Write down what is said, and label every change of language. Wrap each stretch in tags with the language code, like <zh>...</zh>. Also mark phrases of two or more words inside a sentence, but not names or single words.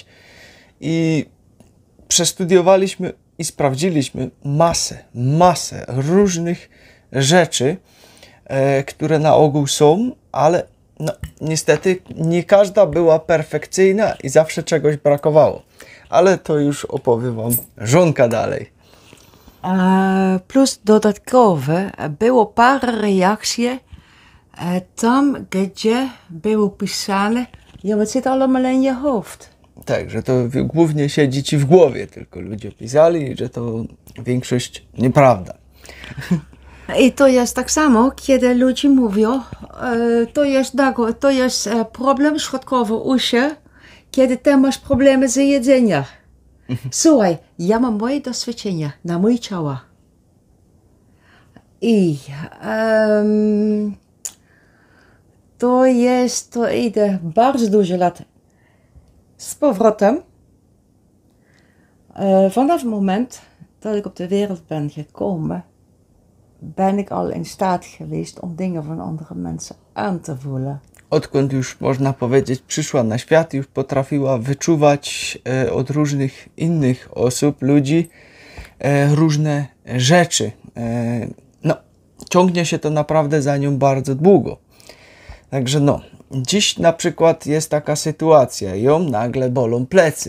<pl>I przestudiowaliśmy i sprawdziliśmy masę różnych rzeczy, które na ogół są, ale no, niestety nie każda była perfekcyjna i zawsze czegoś brakowało. Ale to już opowie wam żonka dalej. Plus dodatkowe było parę reakcji tam, gdzie było pisane,</pl> <nl>ja, het zit allemaal in je hoofd.</nl> <pl>Tak, że to głównie siedzi ci w głowie, tylko ludzie pisali, że to większość nieprawda. I to jest tak samo, kiedy ludzie mówią, to jest problem środkowe uszy, kiedy ty masz problemy z jedzeniem. Słuchaj, ja mam moje doświadczenia na moje ciało. I to idzie bardzo dużo lat z powrotem.</pl> <nl>Vanaf het moment dat ik op de wereld ben gekomen, ben ik al in staat geweest om dingen van andere mensen aan te voelen.</nl> <pl>Odkąd już można powiedzieć przyszła na świat, już potrafiła wyczuwać od różnych innych osób, ludzi, różne rzeczy. No, ciągnie się to naprawdę za nią bardzo długo. Także no, dziś na przykład jest taka sytuacja, ją nagle bolą plecy.</pl>